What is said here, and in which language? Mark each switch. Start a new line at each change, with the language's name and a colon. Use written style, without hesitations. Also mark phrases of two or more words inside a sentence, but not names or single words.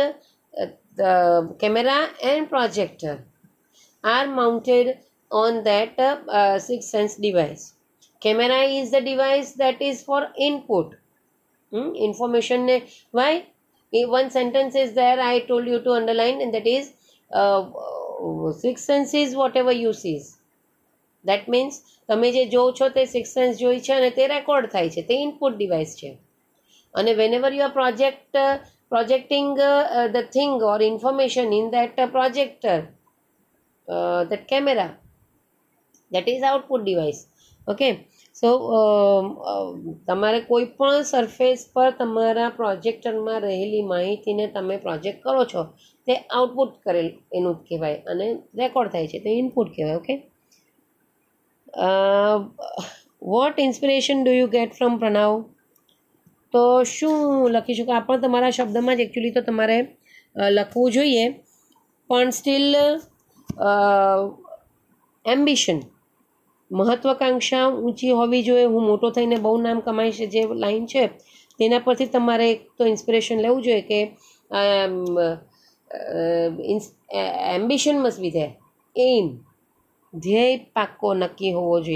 English: The camera and projector are mounted on that Sixth Sense device. Camera is the device that is for input. Information. Why? One sentence is there. I told you to underline, and that is Sixth Sense is whatever you see. That means
Gujarati: તમે જે જોવો છો તે સિક્સ સેન્સ જોઈ છે અને તે રેકોર્ડ થાય છે, તે
English: input device
Gujarati: છે. અને
English: whenever you are projecting the thing or information in that projector, that camera, that is output device. Okay, so
Gujarati: તમારે કોઈ પણ સરફેસ પર તમારા પ્રોજેક્ટરમાં રહેલી માહિતીને તમે પ્રોજેક્ટ કરો છો તે આઉટપુટ કરેલ એનું કહેવાય અને રેકોર્ડ થાય છે તે ઇનપુટ કહેવાય. ઓકે,
English: what inspiration do you get from Pranav?
Gujarati: તો શું લખીશું કે આ પણ તમારા શબ્દમાં જ એકચ્યુઅલી તો તમારે લખવું જોઈએ, પણ
English: still ambition,
Gujarati: મહત્વાકાંક્ષા ઊંચી હોવી જોઈએ. હું મોટો થઈને બહુ નામ કમાઈશ, જે લાઈન છે તેના પરથી તમારે એક તો ઇન્સ્પિરેશન લેવું જોઈએ કે
English: ambition must be there,
Gujarati: એમ, ધ્યેય પાક્કો નક્કી હોવો જોઈએ.